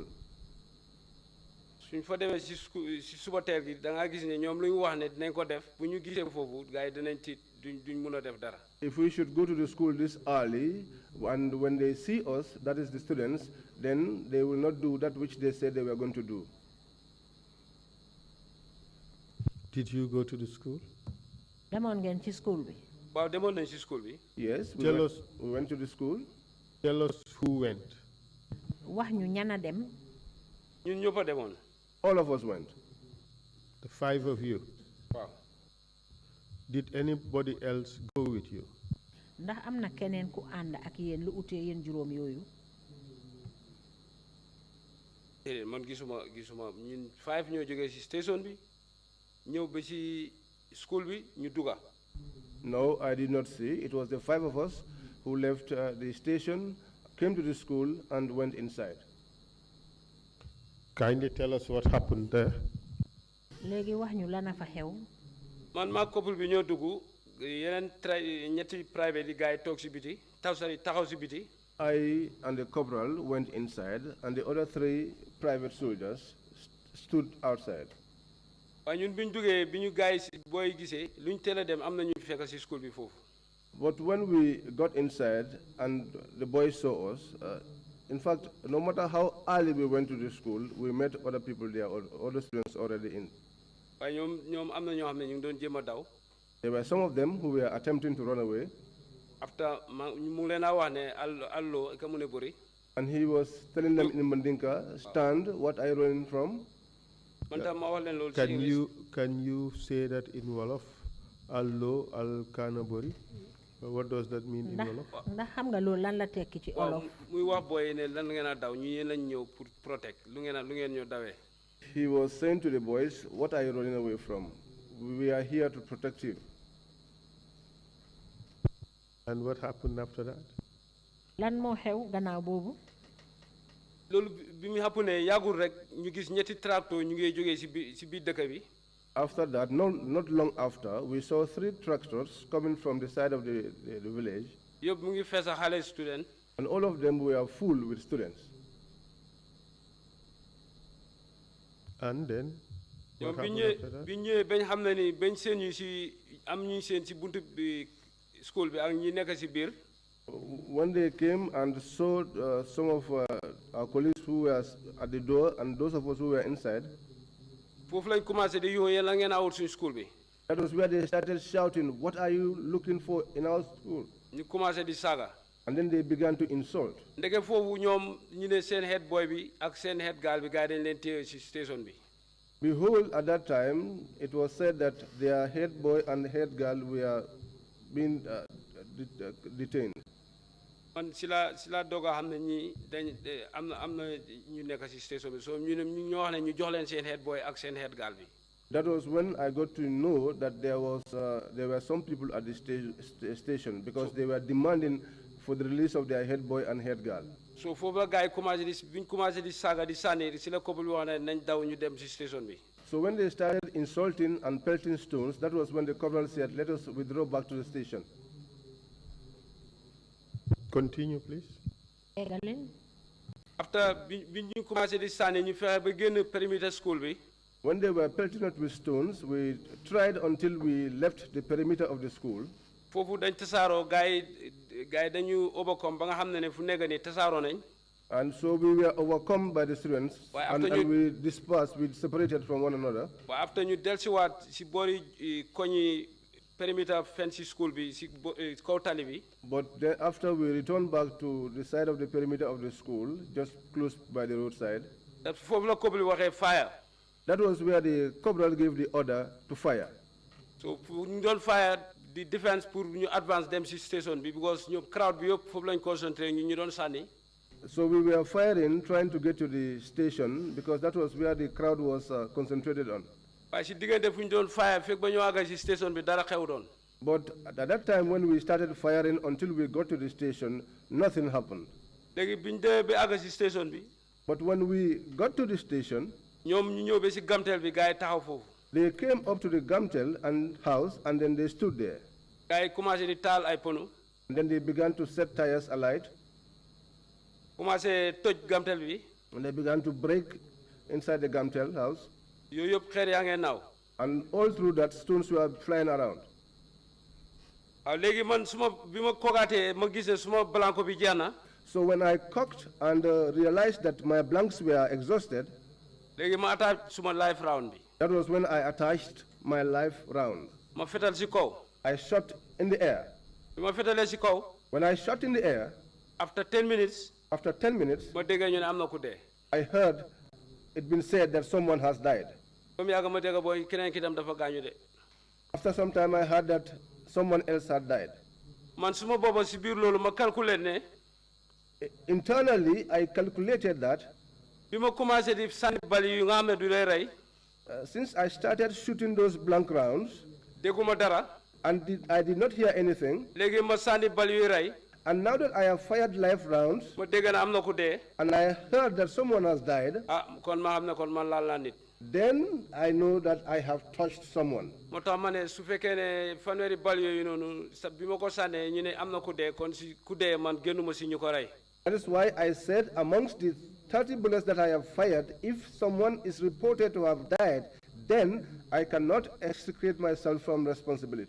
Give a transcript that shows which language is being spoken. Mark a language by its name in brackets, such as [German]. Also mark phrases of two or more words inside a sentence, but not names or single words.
[Wolof] suñ fa demee si suba teel gi da ngaa gis ne ñoom lu ñu wax ne dinañ ko def bu ñu gisee foofu gars yi dinañ tiit duñ mun a def dara. [English] If we should go to the school this early, and when they see us, that is the students, then they will not do that which they said they were going to do. Did you go to the school? [Wolof] demoon ngeen ci school bi. waaw demoon nañ si school bi. [English] Yes, we went to the school. Tell us who went. [Wolof] wax ñu ñana dem. ñun ñëpp a demoon. [English] All of us went. The 5 of you. Wow. Did anybody else go with you? [Wolof] ndax am na keneen ku ànd ak yéen lu utee yéen juróom yooyu. man gisuma ñun 5 ñoo jógee si station bi ñëw ba si school bi ñu dugga. [English] No, I did not see. It was the 5 of us who left the station, came to the school, and went inside. Kindly tell us what happened there. [Wolof] léegi wax ñu lana fa xew. man maa couple bi ñoo dugg yeneen ñetti private yi gars yi toog si biti taxaw si biti. [English] I and the corporal went inside, and the other 3 private soldiers stood outside. [Wolof] waaye ñun bi ñu duggee bi ñu gars yi si booy gisee lu ñu teel a dem am na ñu fekk si school bi foofu. [English] But when we got inside and the boys saw us, in fact, no matter how early we went to the school, we met other people there, other students already in. [Wolof] waaye ñoom am na ñoo xam ne ñu ngi doon jéem a daw. [English] There were some of them who were attempting to run away. [Wolof] After mu ngi leen a wax ne [Mandingo] allo ka mu ne bëri. [English] And he was telling them in Mandinka, stand, what are you running from? [Wolof] man tam ma wax leen loolu ci English. [English] Can you say that in Wolof? [Mandingo] Allo al kanabori? [English] What does that mean in Wolof? [Wolof] ndax xam nga loolu lan la tekki ci Wolof. muy wax booy ne lan ngeen a daw ñu yéen lañ ñëw pour protect lu ngeen ñoo dawee. [English] He was saying to the boys, what are you running away from? We are here to protect you. And what happened after that? [Wolof] lan moo xew gannaaw boobu. loolu bi mu happen ne yàggul rek ñu gis ñetti tracteur ñu ngi jógee si biir dëkk bi. [English] After that, not long after, we saw 3 tractors coming from the side of the village. [Wolof] yëpp mu ngi fees a xale student. [English] And all of them were full with students. And then? [Wolof] ñoom bi ñëwee bañ xam ne ni bañ seen ñu si am ñu seen si buntu bi school bi ak ñi nekk si biir. [English] When they came and saw some of our colleagues who were at the door and those of us who were inside, [Wolof] foofu lañ commencé di yoo yéen la ngeen awut suñu school bi. [English] that was where they started shouting, what are you looking for in our school? [Wolof] ñu commencé di saaga. [English] And then they began to insult. [Wolof] ndeke foofu ñoom ñu ne seen [English] head boy [Wolof] bi ak seen [English] head girl [Wolof] bi gars yi dañ leen téye si station bi. [English] Behold, at that time, it was said that their head boy and head girl were being detained. [Wolof] man si la doog a xam ne ñii dañ am na ñu nekk si station bi so ñu ñoo wax ne ñu jox leen seen [English] head boy [Wolof] ak seen [English] head girl [Wolof] bi. [English] That was when I got to know that there were some people at the station because they were demanding for the release of their head boy and head girl. [Wolof] so foofu la gars yi commencé bi ñu commencé di saaga di sànni si la couple wax ne nañ daw ñu dem si station bi. [English] So when they started insulting and pelting stones, that was when the corporal said, let us withdraw back to the station. Continue, please. [Wolof] After bi ñu commencé di sànni ñu fexe ba génn perimeter school bi. [English] When they were pelting us with stones, we tried until we left the perimeter of the school. [Wolof] foofu dañ tasaaroo gars yi dañu overcome ba nga xam ne fu nekk nii tasaaroo nañ. [English] And so we were overcome by the students, and we dispersed, we separated from one another. But after [Wolof] ñu dellusiwaat si boori koñi [English] perimeter fence [Wolof] school bi si kaw tali bi. [English] But then after we returned back to the side of the perimeter of the school, just close by the roadside. [Wolof] That foofu la couple waxee fire. [English] That was where the corporal gave the order to fire. [Wolof] So ñu doon fire [English] the defense [Wolof] pour ñu advance dem si station bi because ñoom crowd bi yëpp foofu lañ concentré ñu doon sànni. [English] So we were firing, trying to get to the station because that was where the crowd was concentrated on. [Wolof] waaye si diggante fu ñu doon fire fekk ba ñu àgg si station bi dara xew doon. [English] But at that time when we started firing until we got to the station, nothing happened. [Wolof] léegi bi ñu demee ba àgg si station bi. [English] But when we got to the station, [Wolof] ñoom ñu ñëw ba si gamtel bi gars yi taxaw foofu. [English] they came up to the gamtel and house and then they stood there. [Wolof] gars yi commencé di taal ay pono. [English] And then they began to set tires alight. [Wolof] commencé toj gamtel bi. [English] And they began to break inside the gamtel house. [Wolof] yooyu yëpp xeer yaa ngeen naaw. [English] And all through that, stones were flying around. [Wolof] waaw léegi man bi ma kogaatee ma gis ne suma blanco bi jeex na. [English] So when I cocked and realized that my blanks were exhausted, [Wolof] léegi ma attache suma [English] life round [Wolof] bi. [English] that was when I attached my life round. [Wolof] ma fetal si kaw. [English] I shot in the air. [Wolof] bi ma fetalee si kaw. [English] When I shot in the air, after 10 minutes. after 10 minutes, [Wolof] ma dégg ñu ne am na ku dee. [English] I heard it been said that someone has died. [Wolof] ba mu yàgg ma dégg booy keneen ki tam dafa gaañu de. [English] After some time, I heard that someone else had died. [Wolof] man suma booba si biir loolu ma calculer ne. [English] Internally, I calculated that [Wolof] bi ma commencé di sànni bali yu nga xam ne du lay rey. [English] since I started shooting those blank rounds, [Wolof] dégguma dara. [English] and I did not hear anything, [Wolof] léegi ma sànni bali yu rey. [English] and now that I have fired live rounds, [Wolof] ma dégg na am na ku dee. [English] and I heard that someone has died, [Wolof] kon ma xam ne kon man laal naa nit. [English] then I know that I have touched someone. [Wolof] moo tax ma ne su fekkee ne fanweeri bal yooyu noonu sa bi ma ko sànnee ñu ne am na ku dee kon si ku dee man génnuma si ñu ko rey. [English] That is why I said amongst the 30 bullets that I have fired, if someone is reported to have died, then I cannot extricate myself from responsibility.